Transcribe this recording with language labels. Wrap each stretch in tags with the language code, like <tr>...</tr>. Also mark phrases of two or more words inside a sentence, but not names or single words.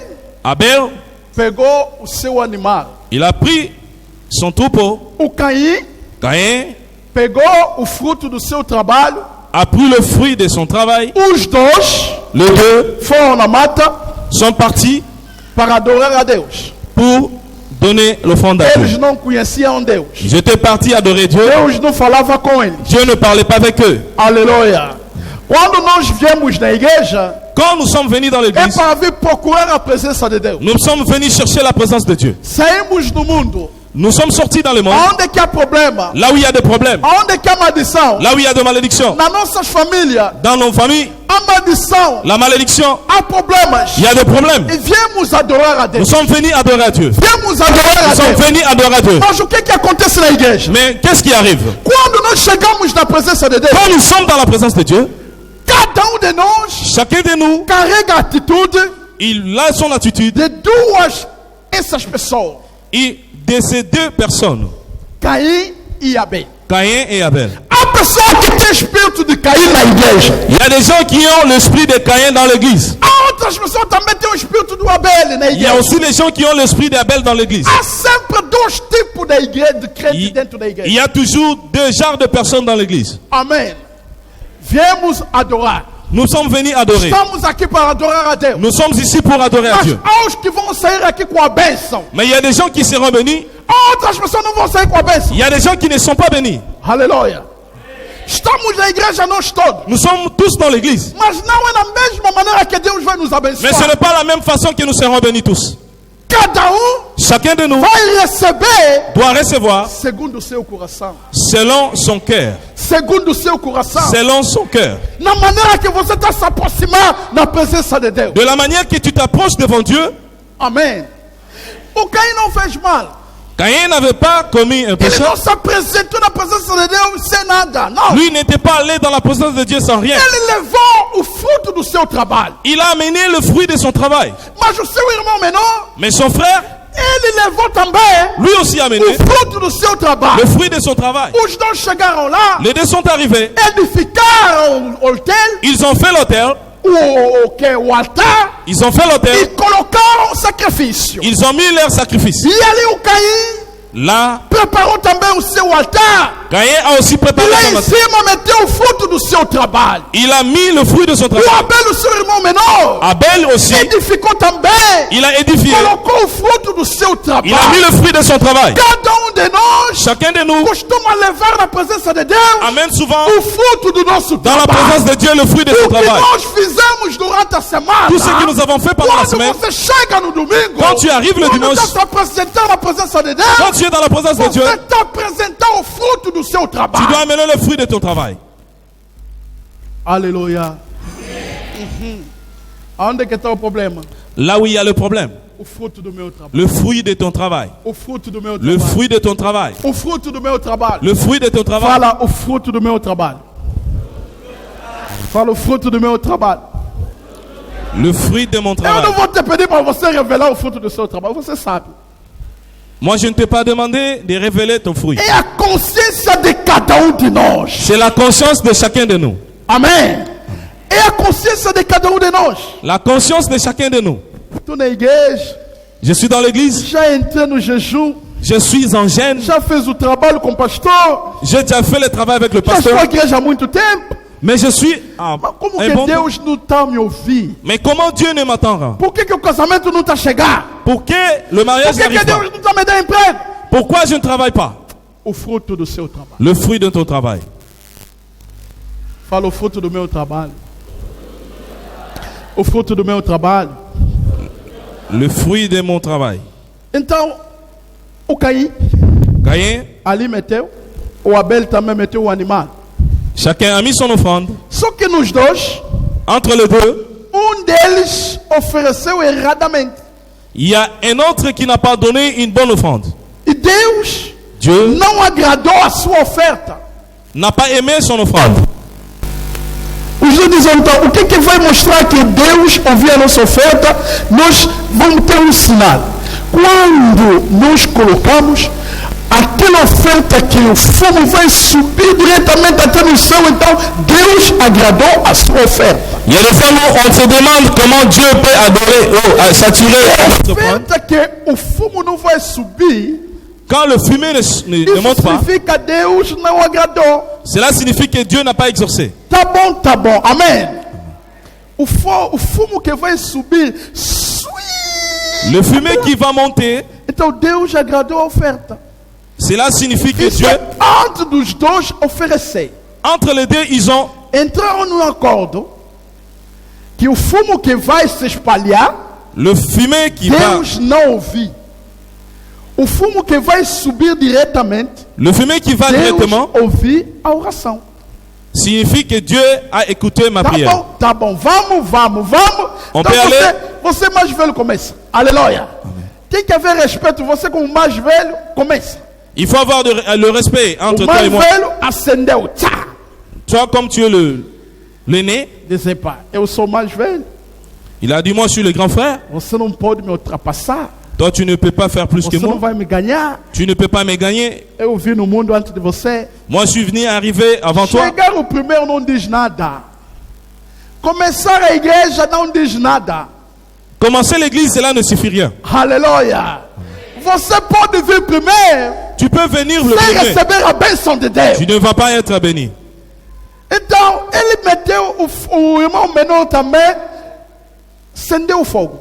<pt>Abel, pegou o seu animal.</pt> <fr>il a pris son troupeau.</fr> <pt>O Caim</pt> <fr>Caïn</fr> <pt>pegou o fruto do seu trabalho.</pt> <fr>a pris le fruit de son travail.</fr> <pt>Os dois</pt> <fr>les deux</fr> <pt>foram na mata</pt> <fr>sont partis</fr> <pt>para adorar a Deus.</pt> <fr>pour donner l'offrande à Dieu.</fr> <pt>Eles não conheciam Deus.</pt> <fr>J'étais parti adorer Dieu.</fr> <pt>Deus não falava com eles.</pt> <fr>Dieu ne parlait pas avec eux.</fr> <pt>Aleluia. Quando nós viemos na igreja,</pt> <fr>Quand nous sommes venus dans</fr> <pt>é</pt> <fr>l'église,</fr> <pt>para vir procurar a presença de Deus.</pt> <fr>nous sommes venus chercher la présence de Dieu.</fr> <pt>Saímos no mundo.</pt> <fr>Nous sommes sortis dans le monde,</fr> <pt>Onde que há problema?</pt> <fr>là où il y a des problèmes,</fr> <pt>Onde que há maldição?</pt> <fr>là où il y a des malédictions.</fr> <pt>Na nossas famílias,</pt> <fr>Dans nos familles,</fr> <pt>há maldição,</pt> <fr>la malédiction,</fr> <pt>há problemas.</pt> <fr>il y a des problèmes.</fr> <pt>E viemos adorar a</pt> <fr>Nous</fr> <pt>Deus.</pt> <fr>sommes venus adorer à Dieu.</fr> <pt>Viemos adorar a</pt> <fr>Nous sommes</fr> <pt>Deus.</pt> <fr>venus adorer à Dieu.</fr> <pt>Mas o que acontece na igreja?</pt> <fr>Mais qu'est-ce qui arrive?</fr> <pt>Quando nós chegamos na presença de Deus,</pt> <fr>Quand nous sommes dans la présence de Dieu,</fr> <pt>cada de nós</pt> <fr>chacun de nous,</fr> <pt>carrega a atitude</pt> <fr>il a son attitude</fr> <pt>de duas essas pessoas,</pt> <fr>et de ces deux personnes,</fr> <pt>Caim e Abel.</pt> <fr>Caïn et Abel.</fr> <pt>Há pessoas que têm espírito de Caim na igreja.</pt> <fr>Il y a des gens qui ont l'esprit de Caïn dans l'église.</fr> <pt>Há outras pessoas que também têm o espírito do Abel na</pt> <fr>Il y a</fr> <pt>igreja.</pt> <fr>aussi les gens qui ont l'esprit d'Abel dans l'église.</fr> <pt>Há sempre dois tipos de igreja, de crentes</pt> <fr>Il</fr> <pt>dentro da</pt> <fr>il</fr> <pt>igreja.</pt> <fr>y a toujours deux genres de personnes dans l'église.</fr> <pt>Amém. Viemos adorar.</pt> <fr>Nous sommes venus adorer.</fr> <pt>Estamos aqui para adorar a Deus.</pt> <fr>Nous sommes ici pour adorer à</fr> <pt>Mas</pt> <fr>Dieu.</fr> <pt>há os que vão sair aqui com a bênção.</pt> <fr>Mais il y a des gens qui seront bénis.</fr> <pt>Há outras pessoas que não vão sair com a bênção.</pt> <fr>Il y a des gens qui ne sont pas bénis.</fr> <pt>Aleluia. Estamos na igreja nós todos.</pt> <fr>Nous sommes tous dans l'église.</fr> <pt>Mas não é da mesma maneira que Deus vai nos</pt> <fr>Mais</fr> <pt>abençoar.</pt> <fr>ce n'est pas la même façon que nous serons bénis tous.</fr> <pt>Cada</pt> <fr>Chacun de nous</fr> <pt>vai receber</pt> <fr>doit recevoir</fr> <pt>segundo o seu coração.</pt> <fr>selon son cœur.</fr> <pt>Segundo o seu coração.</pt> <fr>Selon son cœur.</fr> <pt>Na maneira que você está se aproximar na presença de Deus.</pt> <fr>De la manière que tu t'approches devant Dieu,</fr> <pt>Amém. O Caim não fez mal.</pt> <fr>Caïn n'avait pas commis un</fr> <pt>Ele</pt> <fr>péché.</fr> <pt>não se apresentou na presença de Deus sem nada. Não.</pt> <fr>Lui n'était pas allé dans la présence de Dieu sans rien.</fr> <pt>Ele levou o fruto do seu trabalho.</pt> <fr>Il a amené le fruit de son travail.</fr> <pt>Mas o seu irmão menor,</pt> <fr>Mais son frère,</fr> <pt>ele levou também</pt> <fr>lui aussi a amené</fr> <pt>o fruto do seu trabalho.</pt> <fr>le fruit de son travail.</fr> <pt>Os dois chegaram lá,</pt> <fr>Les deux sont arrivés.</fr> <pt>edificaram o hotel,</pt> <fr>Ils ont fait l'autel.</fr> <pt>o altar,</pt> <fr>Ils ont fait</fr> <pt>e</pt> <fr>l'autel.</fr> <pt>colocaram o sacrifício.</pt> <fr>Ils ont mis leur sacrifice.</fr> <pt>E ali o Caim</pt> <fr>Là,</fr> <pt>preparou também o seu altar.</pt> <fr>Caïn a aussi</fr> <pt>E</pt> <fr>préparé</fr> <pt>lá</pt> <fr>son</fr> <pt>em</pt> <fr>altar.</fr> <pt>cima meteu o fruto do seu trabalho.</pt> <fr>Il a mis le fruit de son</fr> <pt>O</pt> <fr>travail.</fr> <pt>Abel, o seu irmão menor,</pt> <fr>Abel aussi,</fr> <pt>edificou também.</pt> <fr>il a édifié.</fr> <pt>Colocou o fruto do seu</pt> <fr>Il a mis</fr> <pt>trabalho.</pt> <fr>le fruit de son travail.</fr> <pt>Cada de nós</pt> <fr>Chacun de nous</fr> <pt>costuma levar na presença de Deus</pt> <fr>amène souvent</fr> <pt>o fruto do nosso</pt> <fr>dans la</fr> <pt>trabalho.</pt> <fr>présence de Dieu le fruit de son</fr> <pt>O que</pt> <fr>travail.</fr> <pt>nós fizemos durante a semana.</pt> <fr>Tout ce que nous avons fait pendant la</fr> <pt>Quando</pt> <fr>semaine,</fr> <pt>você chega no domingo,</pt> <fr>quand tu arrives le</fr> <pt>quando</pt> <fr>dimanche,</fr> <pt>está se apresentando na presença de Deus,</pt> <fr>quand tu es dans la présence de Dieu,</fr> <pt>você está apresentando o fruto do seu</pt> <fr>tu dois</fr> <pt>trabalho.</pt> <fr>amener le fruit de ton travail.</fr> <pt>Aleluia. Aonde que está o problema?</pt> <fr>Là où il y a le problème,</fr> <pt>O fruto do meu trabalho.</pt> <fr>le fruit de ton travail.</fr> <pt>O fruto do meu</pt> <fr>Le</fr> <pt>trabalho.</pt> <fr>fruit de ton travail.</fr> <pt>O fruto do meu trabalho.</pt> <fr>Le fruit de ton travail.</fr> <pt>Fala o fruto do meu trabalho. Fala o fruto do meu trabalho.</pt> <fr>Le fruit de mon</fr> <pt>Eu não</pt> <fr>travail.</fr> <pt>vou te pedir para você revelar o fruto do seu trabalho. Você sabe.</pt> <fr>Moi, je ne t'ai pas demandé de révéler ton fruit.</fr> <pt>É a consciência de cada de nós.</pt> <fr>C'est la conscience de chacun de nous.</fr> <pt>Amém. É a consciência de cada de nós.</pt> <fr>La conscience de chacun de nous.</fr> <pt>Estou na igreja,</pt> <fr>Je suis dans l'église,</fr> <pt>já entrei no jejum,</pt> <fr>je suis en gêne,</fr> <pt>já fez o trabalho com o pastor,</pt> <fr>j'ai déjà fait le travail avec le</fr> <pt>já estou</pt> <fr>pasteur,</fr> <pt>à igreja há muito tempo.</pt> <fr>mais je suis en</fr> <pt>Mas como</pt> <fr>un</fr> <pt>que</pt> <fr>bon temps.</fr> <pt>Deus não está me ouvindo?</pt> <fr>Mais comment Dieu ne m'entend?</fr> <pt>Por que o casamento não está chegando?</pt> <fr>Pour que le</fr> <pt>Por</pt> <fr>mariage</fr> <pt>que</pt> <fr>n'arrive</fr> <pt>Deus</pt> <fr>pas?</fr> <pt>não está me dando emprego?</pt> <fr>Pourquoi je ne travaille pas?</fr> <pt>O fruto do seu trabalho.</pt> <fr>Le fruit de ton travail.</fr> <pt>Fala o fruto do meu trabalho. O fruto do meu trabalho.</pt> <fr>Le fruit de mon travail.</fr> <pt>Então, o Caim</pt> <fr>Caïn,</fr> <pt>ali meteu, o Abel também meteu o animal.</pt> <fr>chacun a mis son offrande.</fr> <pt>Só que nos dois,</pt> <fr>Entre les deux,</fr> <pt>deles ofereceu erradamente.</pt> <fr>il y a un autre qui n'a pas donné une bonne offrande.</fr> <pt>E Deus</pt> <fr>Dieu</fr> <pt>não agradou a sua oferta.</pt> <fr>n'a pas aimé son offrande.</fr> <pt>Os dois dizem então, o que vai mostrar que Deus ouviu a nossa oferta? Nós vamos ter um sinal. Quando nós colocamos aquela oferta que o fogo vai subir diretamente até no céu, então Deus agradou a sua oferta.</pt> <fr>Il y a des fois où on se demande comment Dieu peut adorer ou saturer notre offrande.</fr> <pt>Oferta que o fogo não vai subir,</pt> <fr>Quand le fumée ne</fr> <pt>isso</pt> <fr>monte pas,</fr> <pt>significa que Deus não agradou.</pt> <fr>cela signifie que Dieu n'a pas exaucé.</fr> <pt>Tá bom, amém. o fumo que vai subir.</pt> <fr>Le fumée qui va monter,</fr> <pt>Então Deus agradou a oferta.</pt> <fr>cela signifie que</fr> <pt>Isso</pt> <fr>Dieu,</fr> <pt>é antes dos dois oferecer.</pt> <fr>entre les deux, ils ont</fr> <pt>Entraram num acordo que o fumo que vai se espalhar,</pt> <fr>le fumée qui va,</fr> <pt>Deus não ouvir. O fumo que vai subir diretamente,</pt> <fr>le fumée qui va</fr> <pt>Deus</pt> <fr>directement,</fr> <pt>ouvir a oração.</pt> <fr>signifie que Dieu a écouté ma prière.</fr> <pt>Tá bom, vamos.</pt> <fr>On</fr> <pt>Então</pt> <fr>peut aller?</fr> <pt>você mais velho começa. Aleluia. Tem que haver respeito. Você como mais velho começa.</pt> <fr>Il faut avoir le respect entre</fr> <pt>O</pt> <fr>toi et</fr> <pt>mais</pt> <fr>moi.</fr> <pt>velho acendeu. Tchá.</pt> <fr>Toi, comme tu es l'aîné,</fr> <pt>Dizer, pá, eu sou mais velho.</pt> <fr>il a dit, moi je suis le grand frère.</fr> <pt>Você não pode me ultrapassar.</pt> <fr>Toi, tu ne peux pas faire plus que</fr> <pt>Você não</pt> <fr>moi.</fr> <pt>vai me ganhar.</pt> <fr>Tu ne peux pas me gagner.</fr> <pt>Eu vim no mundo antes de você.</pt> <fr>Moi, je suis venu arriver avant toi.</fr> <pt>Chegar o primeiro não diz nada. Começar a igreja não diz nada.</pt> <fr>Commencer l'église, cela ne suffit rien.</fr> <pt>Aleluia. Você pode vir primeiro</pt> <fr>Tu peux venir le</fr> <pt>sem</pt> <fr>premier.</fr> <pt>receber a bênção de Deus.</pt> <fr>Tu ne vas pas être béni.</fr> <pt>Então, ele meteu o irmão menor também, acendeu o fogo.</pt>